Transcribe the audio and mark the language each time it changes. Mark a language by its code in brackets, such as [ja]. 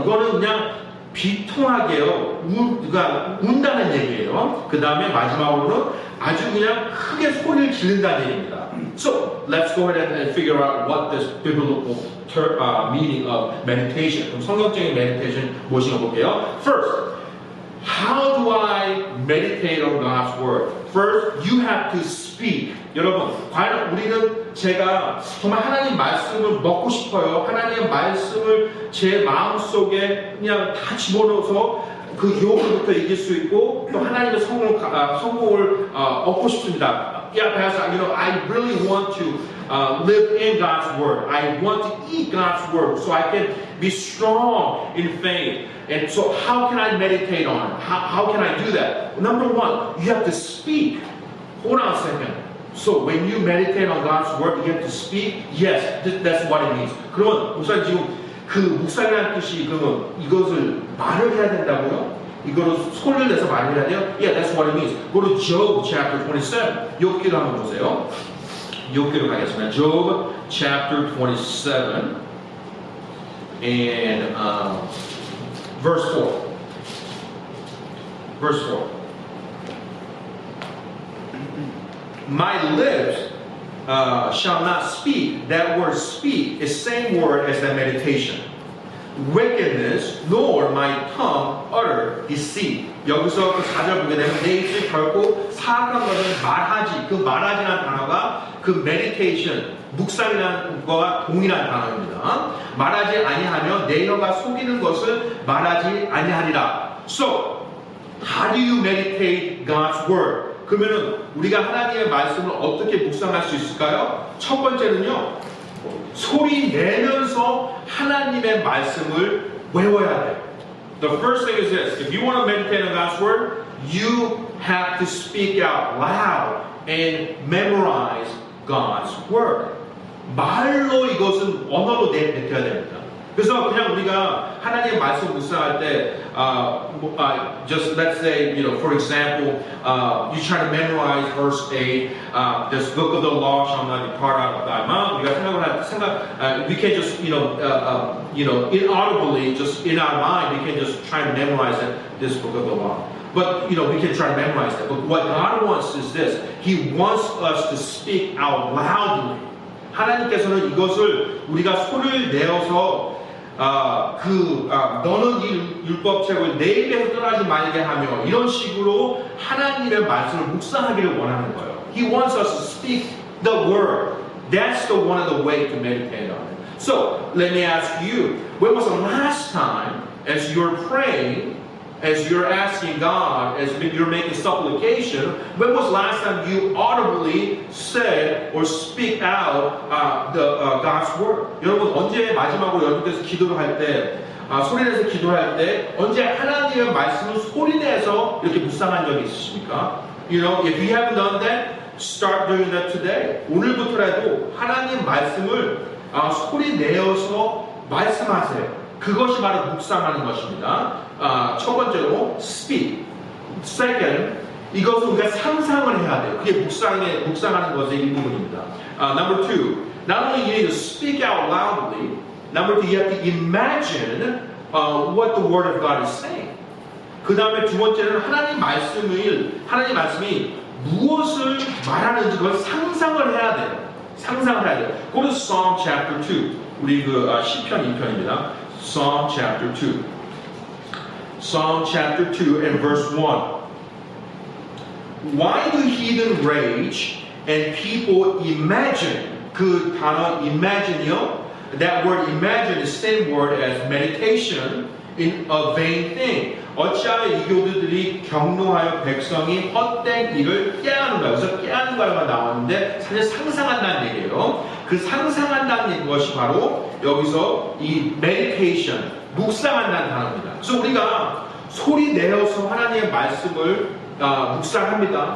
[ko] 이거는 그냥 비통하게요. 그러니까 운다는 얘기예요. 그 다음에 마지막으로는 아주 그냥 크게 소리를 지른다는 얘기입니다. [en] So let's go ahead and figure out what this biblical meaning of meditation. [ko] 그럼 성경적인 meditation 무엇인가 볼게요. [en] First, how do I meditate on God's word? First, you have to speak. [ko] 여러분, 과연 우리는 제가 정말 하나님 말씀을 먹고 싶어요. 하나님의 말씀을 제 마음속에 그냥 다 집어넣어서 그 유혹으로부터 이길 수 있고 또 하나님의 성공을 얻고 싶습니다. [en] Yeah, Pastor, I really want to live in God's word. I want to eat God's word so I can Be strong in faith. And so how can I meditate on it? How can I do that? Number one, you have to speak. Hold on a second. So when you meditate on God's word, you have to speak. Yes, that's what it means. [ko] 그러면 목사님 지금 그 묵상이라는 뜻이 그러면 이것을 말을 해야 된다고요? 이거를 손을 내서 말을 해야 돼요? [en] Yeah, that's what it means. Go to Job chapter 27. [ko] 욥기를 한번 보세요. 욥기로 가겠습니다. [en] Job chapter 27 and verse 4. Verse 4. My lips shall not speak. That word speak is same word as that meditation. Wickedness, nor my tongue utter deceit. [ko] 여기서 그 4절 보게 되면 내 입술이 결코 사악한 것은 말하지. 그 말하지라는 단어가 그 meditation, 묵상이라는 것과 동일한 단어입니다. 말하지 아니하며 내 혀가 속이는 것을 말하지 아니하리라. [en] So, how do you meditate God's word? [ko] 그러면은 우리가 하나님의 말씀을 어떻게 묵상할 수 있을까요? 첫 번째는요, 소리 내면서 하나님의 말씀을 외워야 돼요. [en] The first thing is this: if you want to meditate on God's word, you have to speak out loud and memorize God's word. [ko] 말로 이것은 언어로 내뱉어야 됩니다. 그래서 그냥 우리가 하나님의 말씀 묵상할 때, [en] just let's say, for example, you try to memorize verse 8, this book of the law shall not depart out of thy mouth. [ko] 우리가 [en] we can't just, inaudibly, just in our mind, we can just try to memorize this book of the law. But, we can try to memorize that. But what God wants is this. He wants us to speak out loudly. [ko] 하나님께서는 이것을 우리가 소리를 내어서 너는 이 율법책을 내 입에서 떠나지 말게 하며 이런 식으로 하나님의 말씀을 묵상하기를 원하는 거예요. [en] He wants us to speak the word. That's one of the way to meditate on it. So, let me ask you, when was the last time as you're praying, as you're asking God, as you're making supplication, when was the last time you audibly said or speak out God's word? [ko] 여러분 언제 마지막으로 여러분께서 기도를 할 때, 소리내서 기도할 때 언제 하나님의 말씀을 소리내서 이렇게 묵상한 적이 있으십니까? [en] If you haven't done that, start doing that today. [ko] 오늘부터라도 하나님 말씀을 소리내어서 말씀하세요. 그것이 바로 묵상하는 것입니다. 첫 번째로 [en] speak. Second, [ko] 이것은 우리가 상상을 해야 돼요. 그게 묵상하는 것의 일부분입니다. [en] Number two, not only you need to speak out loudly, number two, you have to imagine what the Word of God is saying. [ko] 그 다음에 두 번째는 하나님 말씀이 무엇을 말하는지 그걸 상상을 해야 돼요. 상상을 해야 돼요. [en] Go to Psalm chapter 2. [ko] 우리 시편 2편입니다. [en] Psalm chapter 2. Psalm chapter 2 and verse 1. Why do heathen rage and people imagine? [ko] 그 단어 imagine요. [en] That word imagine is the same word as meditation in a vain thing. [ko] 어찌하여 이교도들이 경노하여 백성이 헛된 일을 깨하는가. 그래서 깨하는가가 나왔는데 사실 상상한다는 얘기예요. 그 상상한다는 것이 바로 여기서 이 meditation, 묵상한다는 단어입니다. 그래서 우리가 소리 내어서 하나님의 말씀을 묵상합니다.